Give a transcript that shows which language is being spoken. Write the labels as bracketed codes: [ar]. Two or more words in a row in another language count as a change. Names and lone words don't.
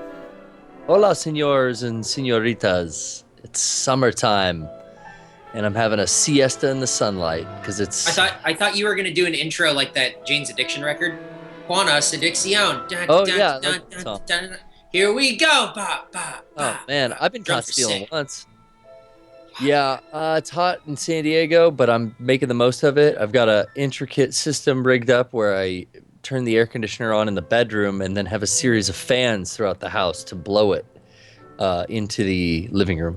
[en] Hola, senors and senoritas. It's summertime, and I'm having a siesta in the sunlight because it's. I thought you were gonna do an intro like that Jane's Addiction record. Juana's Addiction. Oh, yeah, I like that song. Here we go. Ba, ba, Oh ba, man, ba. I've been caught Drums are stealing sick. once. Yeah, it's hot in San Diego, but I'm making the most of it. I've got a intricate system rigged up where I turn the air conditioner on in the bedroom and then have a series of fans throughout the house to blow it into the living room.